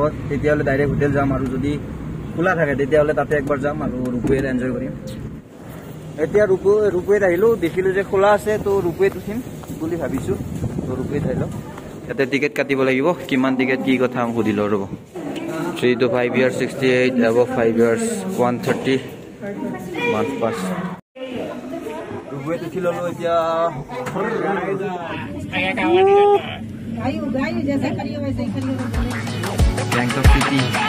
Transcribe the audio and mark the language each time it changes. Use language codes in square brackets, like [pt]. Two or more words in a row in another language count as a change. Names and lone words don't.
[as] তেতিয়াহ'লে ডাইৰেক্ট হোটেল যাম, আৰু যদি খোলা থাকে তেতিয়াহ'লে তাতে একবাৰ যাম আৰু ৰূপৱেত এনজয় কৰিম। এতিয়া ৰূপৱেত আহিলো, দেখিলো যে খোলা আছে, তো ৰূপৱেত উঠিম বুলি ভাবিছো। তো ৰূপৱেত আহিলো, ইয়াতে টিকেট কাটিব লাগিব। কিমান টিকেট, কি কথা সুধিলো ৰ'ব। [en] 3 to 5 years 68, above 5 years 130 month pass। [as] রূপৱেত উঠি ললো। এতিয়া [en] bank of city